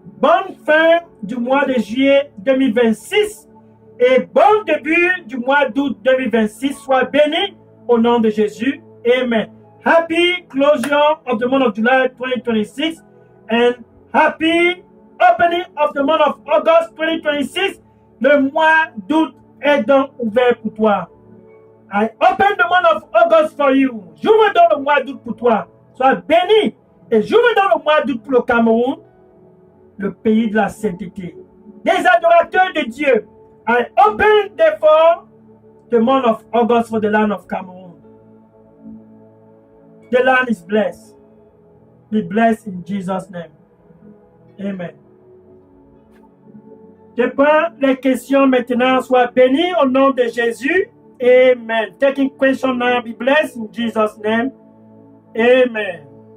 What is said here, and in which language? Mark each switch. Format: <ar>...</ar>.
<fr>Bonne fin du mois de juillet 2026 et bon début du mois d'août 2026. Sois béni au nom de Jésus. Amen.</fr> <en>Happy closure of the month of July 2026 and happy opening of the month of August 2026.</en> <fr>Le mois d'août est donc ouvert pour toi.</fr> <en>I open the month of August for you.</en> <fr>J'ouvre donc le mois d'août pour toi. Sois béni. Et j'ouvre donc le mois d'août pour le Cameroun, le pays de la sainteté. Des adorateurs de Dieu.</fr> <en>I open therefore the month of August for the land of Cameroon. The land is blessed. Be blessed in Jesus' name. Amen.</en> <fr>Je prends les questions maintenant. Sois béni au nom de Jésus.</fr> <en>Amen. Taking question now. Be blessed in Jesus' name. Amen.</en>